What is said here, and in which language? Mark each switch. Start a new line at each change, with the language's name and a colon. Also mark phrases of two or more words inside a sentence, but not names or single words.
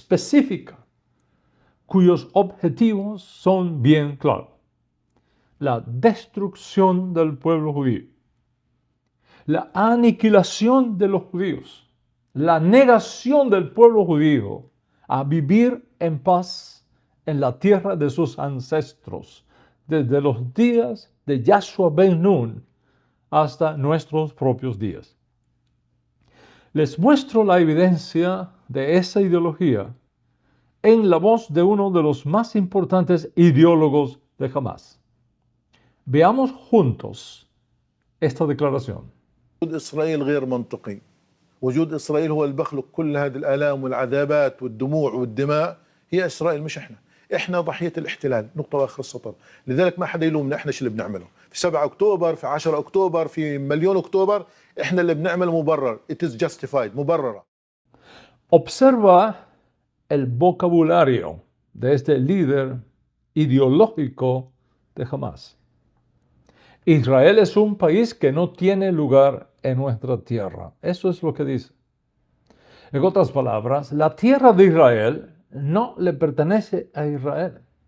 Spanish: específica, cuyos objetivos son bien claros: la destrucción del pueblo judío, la aniquilación de los judíos, la negación del pueblo judío a vivir en paz en la tierra de sus ancestros, desde los días de Yahshua ben Nun hasta nuestros propios días. Les muestro la evidencia de esa ideología en la voz de uno de los más importantes ideólogos de Hamás. Veamos juntos esta declaración.
Arabic: وجود إسرائيل غير منطقي. وجود إسرائيل هو اللي بخلق كل هذه الآلام والعذابات والدموع والدماء. هي إسرائيل مش إحنا ضحية الاحتلال، نقطة وآخر السطر. لذلك ما حدا يلومنا، إحنا شو اللي بنعمله في 7 أكتوبر، في 10 أكتوبر، في مليون أكتوبر. إحنا اللي بنعمل مبرر.
English: It is justified،
Arabic: مبررة.
Spanish: Observa el vocabulario de este líder ideológico de Hamás. Israel es un país que no tiene lugar en nuestra tierra. Eso es lo que dice. En otras palabras, la tierra de Israel no le pertenece a Israel.